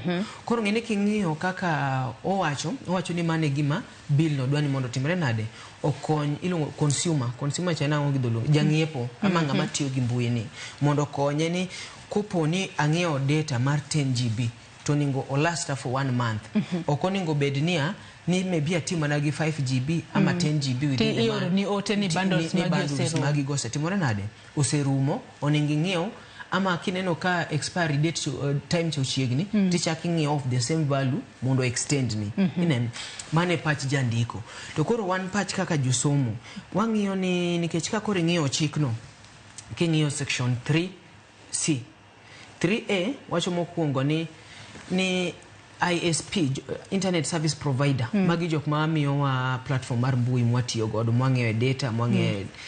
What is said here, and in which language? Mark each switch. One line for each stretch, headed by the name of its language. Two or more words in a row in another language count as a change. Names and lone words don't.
Luo (Kenya and Tanzania): Koro ng'eni king'iyo kaka owacho ni mane gima bill no dwani mondo timre nade okony ilongo consumer chana ongi dholo jang'iepo ama ng'ama tiyo gi mbui ni mondo konye ni kuponi ang'iewo data mar 10 GB to ningo o
English: last for 1 month
Luo (Kenya and Tanzania): okoningo bednia ni maybe atiyo mana gi 5 GB ama 10 GB
English: within the month
Luo (Kenya and Tanzania): ni ote ni bundles magi gose timore nade oserumo oningi ng'iewo ama kineno ka
English: expiry date time
Luo (Kenya and Tanzania): chochiegni tichaki ng'iewo
English: of the same value
Luo (Kenya and Tanzania): mondo extend ni inen mane patch jandiko. To koro one patch kaka josomo wang'iyo ni nikech ka koro ng'iyo chikno king'iyo section 3C 3A wacho mokwongo ni
English: ISP internet service provider
Luo (Kenya and Tanzania): magi jok ma miyo wa platform mar mbui mwatiyo godo mwang'eyo data mwang'eyo